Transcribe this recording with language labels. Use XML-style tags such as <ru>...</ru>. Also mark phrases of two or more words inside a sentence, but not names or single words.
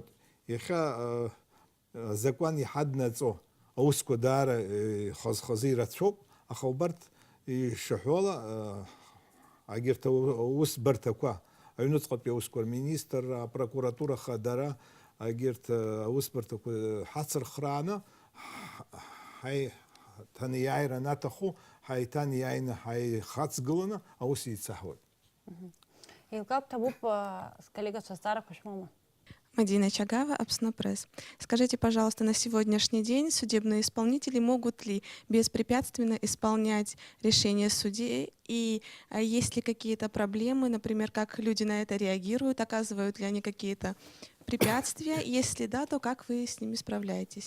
<ab>Иахьа азакәан иҳаднаҵо аусқәа даара хаз-хазы ирацәоуп, аха убарҭ ишаҳәо ала егьырҭ аусбарҭақәа, аҩнуҵҟатәи аусқәа рминистрра, апрокуратура хадара, егьырҭ аусбарҭақәа ҳацырхрааны ҳаниааира анаҭаху ҳаиҭаниааины ҳаихаҵгыланы аус еицаҳуеит. Еилкаап ҭабуп коллегацәа азҵаарақәа шәмоума? Мадина Чагава, Аԥсны пресс.</ab> <ru>Скажите, пожалуйста, на сегодняшний день судебные исполнители могут ли беспрепятственно исполнять решения судей? И есть ли какие-то проблемы, например, как люди на это реагируют, оказывают ли они какие-то препятствия? Если да, то как вы с ними справляетесь?</ru>